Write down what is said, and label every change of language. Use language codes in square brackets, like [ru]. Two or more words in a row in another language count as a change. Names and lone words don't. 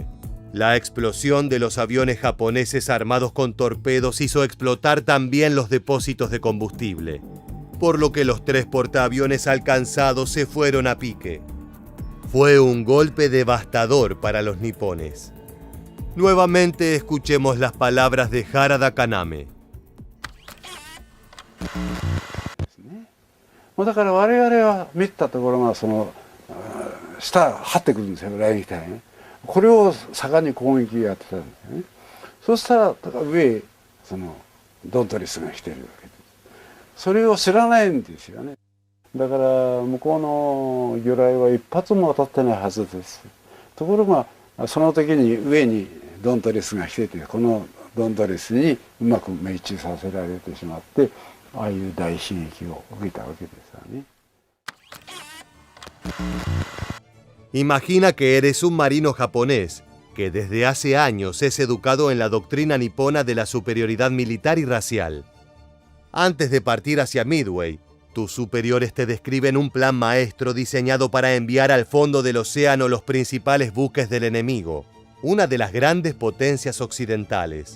[es] La explosión de los aviones japoneses armados con torpedos hizo explotar también los depósitos de combustible, por lo que los 3 portaaviones alcanzados se fueron a pique. Fue un golpe devastador para los nipones. Nuevamente escuchemos las palabras de Harada Kaname. [ja] だから我々は見たところがその下張ってくるんですよ、雷撃隊ね。これを盛んに攻撃やってたんですよね。そしたら上へそのドントリスが来てるわけです。それを知らないんですよね。だから向こうの魚雷は一発も当たってないはずです。ところがその時に上にドントリスが来てて、このドントリスにうまく命中させられてしまって、ああいう大悲劇を受けたわけですよね。 [es] Imagina que eres un marino japonés que desde hace años es educado en la doctrina nipona de la superioridad militar y racial. Antes de partir hacia Midway, tus superiores te describen un plan maestro diseñado para enviar al fondo del océano los principales buques del enemigo, una de las grandes potencias occidentales.